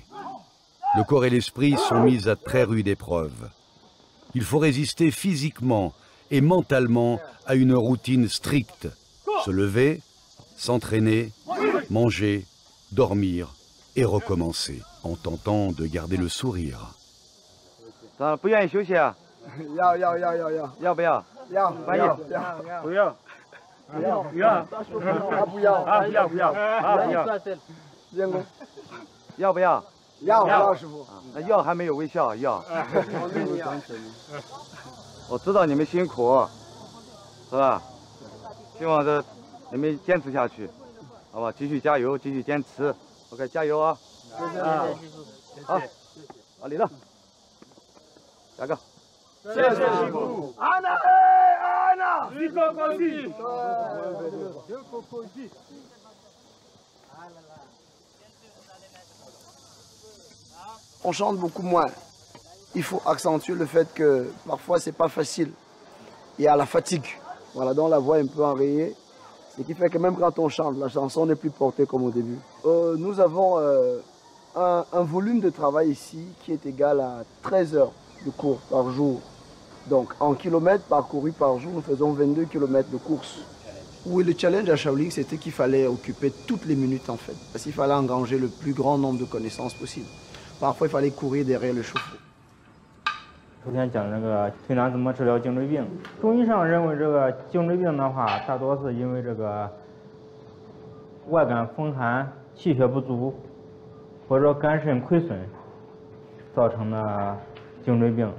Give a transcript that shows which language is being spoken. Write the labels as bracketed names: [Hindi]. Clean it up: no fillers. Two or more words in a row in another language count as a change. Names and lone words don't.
[French] Le corps et l'esprit sont mis à très rude épreuve. Il faut résister physiquement et mentalement à une routine stricte. Se lever, s'entraîner, manger, dormir et recommencer, en tentant de garder le sourire. [Chinese] 不愿意休息啊？要不要？不要。要不要？要，师傅。要还没有微笑，要。我知道你们辛苦，是吧？希望你们坚持下去，好吧？继续加油，继续坚持。OK， 加油啊！好，李乐，下个。谢谢师傅。安娜，安娜，你高兴。 [French] On chante beaucoup moins. Il faut accentuer le fait que parfois c'est pas facile. Il y a la fatigue. Voilà, donc la voix est un peu enrayée. Ce qui fait que même quand on chante, la chanson n'est plus portée comme au début. Nous avons un volume de travail ici qui est égal à 13 heures de cours par jour. Donc en kilomètres parcourus par jour, nous faisons 22 kilomètres de course. Oui, le challenge à Shaolin, c'était qu'il fallait occuper toutes les minutes en fait. Parce qu'il fallait engranger le plus grand nombre de connaissances possible. Parfois, il fallait courir derrière le chauffe-eau. [Chinese] 昨天讲这个推拿怎么治疗颈椎病，中医上认为这个颈椎病的话，大多是因为这个外感风寒、气血不足，或者说肝肾亏损造成的颈椎病。